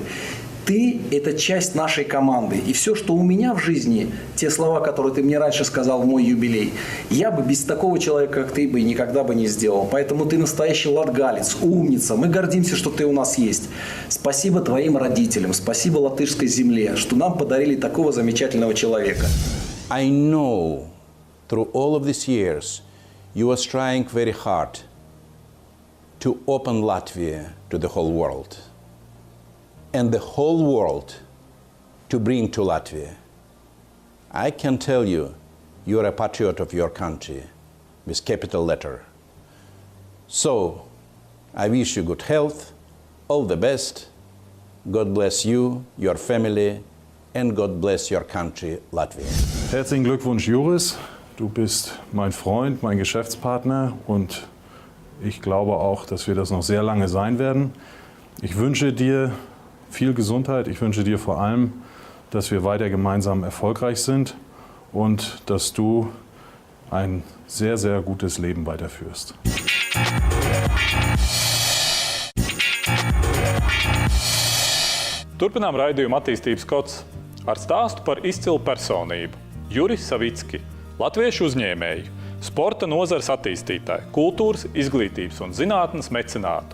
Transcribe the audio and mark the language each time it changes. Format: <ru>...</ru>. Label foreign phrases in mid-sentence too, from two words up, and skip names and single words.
<ru>Ты – это часть нашей команды. И все, что у меня в жизни, те слова, которые ты мне раньше сказал в мой юбилей, я бы без такого человека, как ты, бы никогда бы не сделал. Поэтому ты настоящий латгалец, умница. Мы гордимся, что ты у нас есть. Спасибо твоим родителям, спасибо латышской земле, что нам подарили такого замечательного человека.</ru> <en>I know through all of these years you was trying very hard to open Latvia to the whole world. And the whole world to bring to Latvia. I can tell you, you're a patriot of your country with capital letter. So, I wish you good health, all the best. God bless you, your family, and God bless your country, Latvia.</en> <de>Herzlichen Glückwunsch, Juris. Du bist mein Freund, mein Geschäftspartner und ich glaube auch, dass wir das noch sehr lange sein werden. Ich wünsche dir viel Gesundheit. Ich wünsche dir vor allem, dass wir weiter gemeinsam erfolgreich sind und dass du ein sehr, sehr gutes Leben weiterführst.</de> <lv>Turpinām raidījumu attīstības kods ar stāstu par izcilu personību Juris Savicki, latviešu uzņēmēju, sporta nozares attīstītāju, kultūras, izglītības un zinātnes mecenātu.</lv>